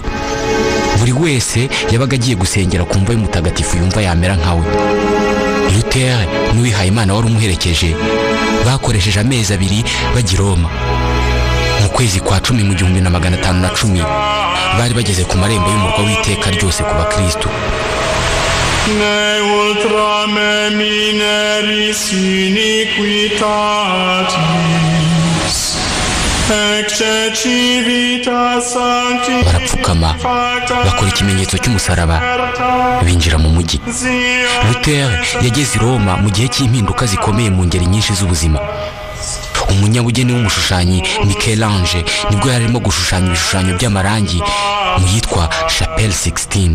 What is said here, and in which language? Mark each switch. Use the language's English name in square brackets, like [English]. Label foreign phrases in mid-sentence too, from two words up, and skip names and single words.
[Kinyarwanda] Buri wese yabaga agiye gusengera ku mva y'umutagatifu yumva yamera nkawe. Luther n'uwihaye Imana wari umuherekeje bakoresheje amezi 2 bajya i Roma. Mu kwezi kwa 10 mu 1510 bari bageze ku marembo y'umurwa w'iteka ryose ku bakristo. [Latin] Ne ultrame mineris iniquitatis ecce civitas sancti. [Kinyarwanda] Barapfukama bakora ikimenyetso cy'umusaraba binjira mu mujyi. Luther yageze i Roma mu gihe cy'impinduka zikomeye mu ngeri nyinshi z'ubuzima. Umunyabugeni w'umushushanyi Michel-Ange nibwo yari arimo gushushanya ibishushanyo by'amarangi mu yitwa Chapelle Sixtine.